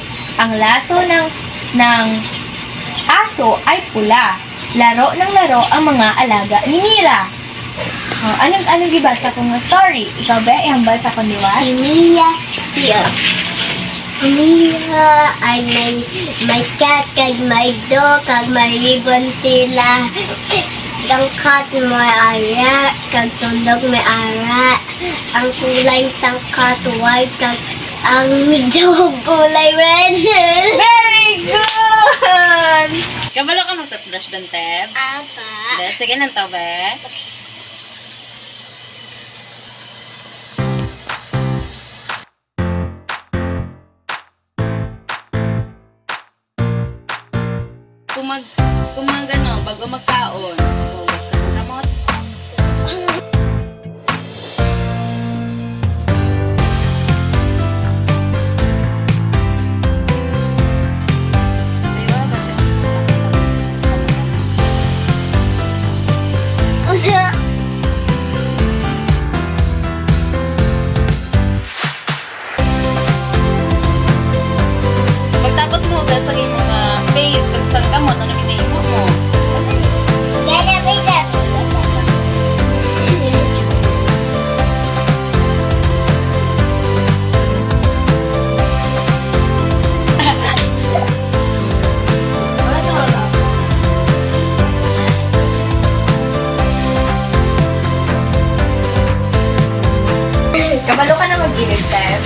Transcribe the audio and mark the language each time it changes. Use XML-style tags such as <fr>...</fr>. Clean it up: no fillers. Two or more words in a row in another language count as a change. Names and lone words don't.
<tl>Ang laso ng aso ay pula. Laro ng laro ang mga alaga ni Mira. Oh, anong gibasa kong story?</tl> <hil>Ikaw ba ihambal sa kondiwa?</hil> <tl>Si Mia, Mia ay may cat,</tl> <hil>kag may dog, kag may ribbon sila. Ang cat may ara, kag tundog may ara.</hil> <tl>Ang kulay ng cat white, kag ang dog kulay red.</tl> <en>Very good!</en> <hil>Kabalo ka magtatrush doon, Teb? Apa? Sige lang to, be. Bago magkaon, hugas ka sa kamot. Diba, basta pagtapos mo hugas sa iyong face, pag sa kamot, ano ginahimo mo? Kabalo ka na mag-ilis, Tef?</hil>